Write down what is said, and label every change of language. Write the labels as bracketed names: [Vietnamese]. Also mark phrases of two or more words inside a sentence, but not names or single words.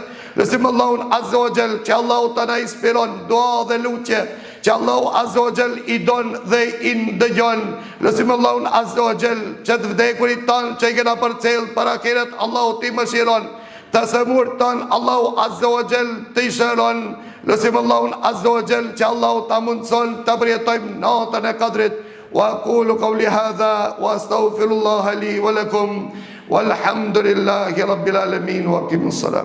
[Albanian] Lutim Allahun [Arabic] عز وجل [Albanian] që Allahu ta na inspiron dua dhe lutje që Allahu [Arabic] عز وجل [Albanian] i don dhe i ndëgjon. Lutim Allahun [Arabic] عز وجل [Albanian] që të vdekurit tanë që i kena përcjell para akiret, Allahu ti mëshiron. Të semur tanë Allahu [Arabic] عز وجل [Albanian] të i shëron. Lutim Allahun [Arabic] عز وجل [Albanian] që Allahu ta mundson të përjetojmë natën e Kadrit. [Arabic] وأقول قولي هذا وأستغفر الله لي ولكم والحمد لله رب العالمين وأقيموا الصلاة.